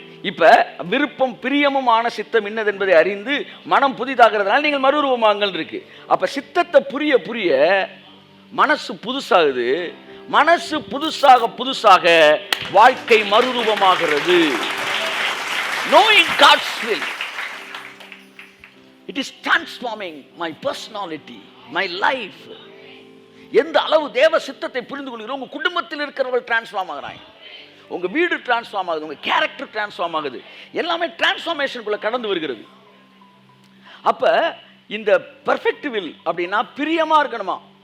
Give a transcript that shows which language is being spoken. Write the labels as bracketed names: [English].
[Tamil] இப்போ விருப்பம் பிரியமுமான சித்தம் இன்னது என்பதை அறிந்து மனம் புதிதாகிறதுனால நீங்கள் மறுரூபமாங்கள் இருக்கு. அப்போ சித்தத்தை புரிய புரிய மனசு புதுசாகுது. மனசு புதுசாக புதுசாக வாழ்க்கை மறுரூபமாகிறது. [English] Knowing God's will, it is transforming my personality, my life. [Tamil] எந்த அளவு தேவ சித்தத்தை புரிந்து கொள்கிறோம், உங்கள் குடும்பத்தில் இருக்கிறவர்கள் டிரான்ஸ்ஃபார்ம் ஆகிறாங்க, உங்கள் வீடு டிரான்ஸ்ஃபார்ம் ஆகுது, உங்கள் கேரக்டர் டிரான்ஸ்ஃபார்ம் ஆகுது, எல்லாமே டிரான்ஸ்ஃபார்மேஷனுக்குள்ள கடந்து வருகிறது. அப்போ இந்த பெர்ஃபெக்ட் வில் அப்படின்னா பிரியமாக இருக்கணுமா.